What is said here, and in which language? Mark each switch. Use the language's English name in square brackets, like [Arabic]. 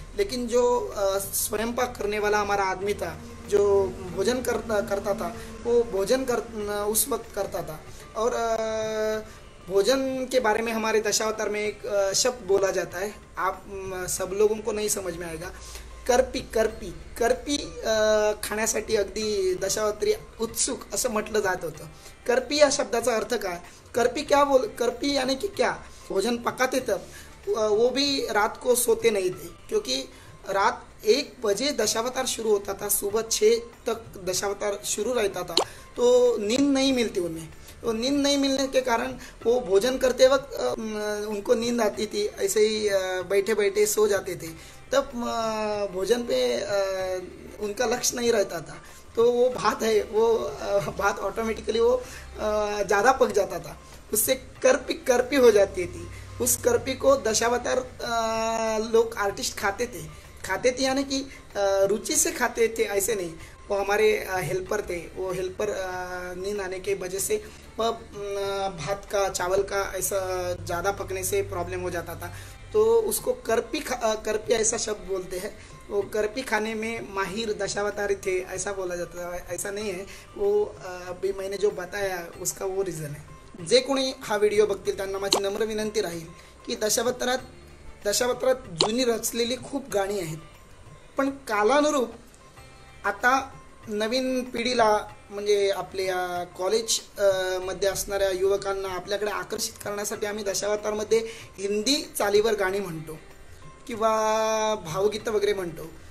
[Hindi] लेकिन जो स्वयंपाक करने वाला हमारा आदमी था, जो भोजन करता था, वो भोजन उस वक्त करता था. और भोजन के बारे में हमारे दशावतार में एक शब्द बोला जाता है, आप सब लोगों को नहीं समझ में आएगा. [Marathi] करपी खाण्यासाठी अगदी दशावतारी उत्सुक असं म्हटलं जात होतं. करपी या शब्दाचा अर्थ काय? [Hindi] करपी यानी कि क्या? भोजन पकाते तब वो भी रात को सोते नहीं थे, क्योंकि रात 1 बजे दशावतार शुरू होता था, सुबह 6 तक दशावतार शुरू रहता था। तो नींद नहीं मिलती उन्हें, तो नींद नहीं मिलने के कारण वो भोजन करते वक्त उनको नींद आती थी, ऐसे ही बैठे बैठे सो जाते थे। तब भोजन पे उनका लक्ष्य नहीं रहता था, तो वो भात है वो भात ऑटोमेटिकली वो ज़्यादा पक जाता था, उससे कर्पी कर्पी हो जाती थी। उस कर्पी को दशावतार लोग आर्टिस्ट खाते थे यानी कि रुचि से खाते थे, ऐसे नहीं। वो हमारे हेल्पर थे, वो हेल्पर नींद आने के वजह से वह भात का चावल का ऐसा ज़्यादा पकने से प्रॉब्लम हो जाता था, तो उसको कर्पी ऐसा शब्द बोलते हैं। वो कर्पी खाने में माहिर दशावतारी थे ऐसा बोला जाता है, ऐसा नहीं है। वो अभी मैंने जो बताया उसका वो रीज़न है। [Marathi] जे कोणी हा व्हिडिओ बघतील त्यांना माझी नम्र विनंती राहील की दशावतारात जुनी रचलेली खूप गाणी आहेत, पण कालानुरूप आता नवीन पिढीला म्हणजे आपल्या कॉलेज मध्ये असणाऱ्या युवकांना आपल्याकडे आकर्षित करण्यासाठी आम्ही दशावतारमध्ये हिंदी चालीवर गाणी म्हणतो किंवा भावगीतं वगैरे म्हणतो।